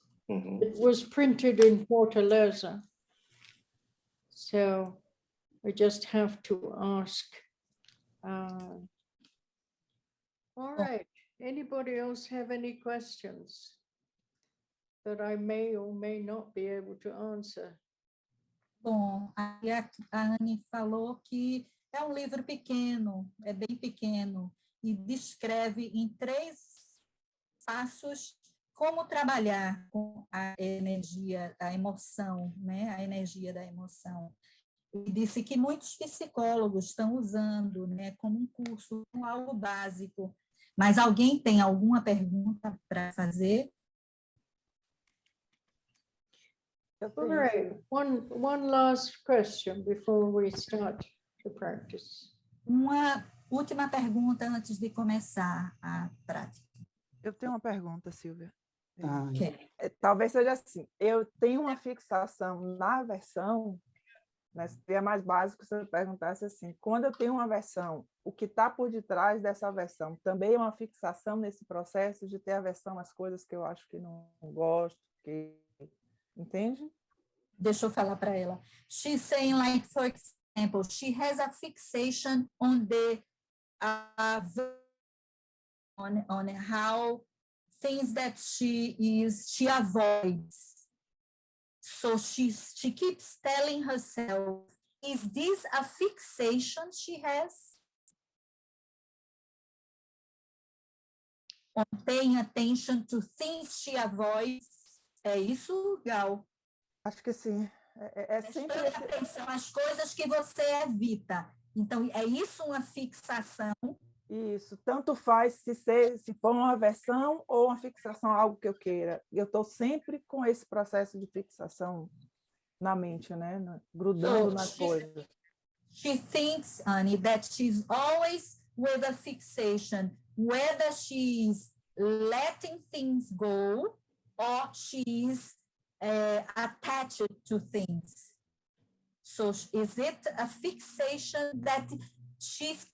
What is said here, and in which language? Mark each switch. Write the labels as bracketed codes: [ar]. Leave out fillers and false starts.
[en] It was printed in Fortaleza. So we just have to ask. All right. Anybody else have any questions that I may or may not be able to answer? [pt] Bom, aí a Ani falou que é um livro pequeno, é bem pequeno, e descreve em 3 passos como trabalhar com a energia, a emoção, né? A energia da emoção. E disse que muitos psicólogos estão usando, né, como um curso, como algo básico. Mas alguém tem alguma pergunta para fazer? [en] All right. One last question before we start the practice. [pt] Uma última pergunta antes de começar a prática. Eu tenho uma pergunta, Silvia. Okay. Talvez seja assim. Eu tenho uma fixação na versão, né, seria mais básico se eu perguntasse assim, quando eu tenho uma versão, o que está por detrás dessa versão também é uma fixação nesse processo de ter aversão às coisas que eu acho que não gosto, que... Entende? Deixa eu falar para ela. [en] She's saying, like, for example, she has a fixation on the on how things that she avoids. So she keeps telling herself, is this a fixation she has? On paying attention to things she avoids. [pt] É isso, Gal? Acho que sim. É sempre Preste atenção às coisas que você evita. Então, é isso uma fixação? Isso, tanto faz se for uma aversão ou uma fixação, algo que eu queira. Eu estou sempre com esse processo de fixação na mente, né? Grudando nas coisas. [en] She thinks, Ani, that she's always with a fixation, whether she's letting things go or she's attached to things. So is it a fixation that she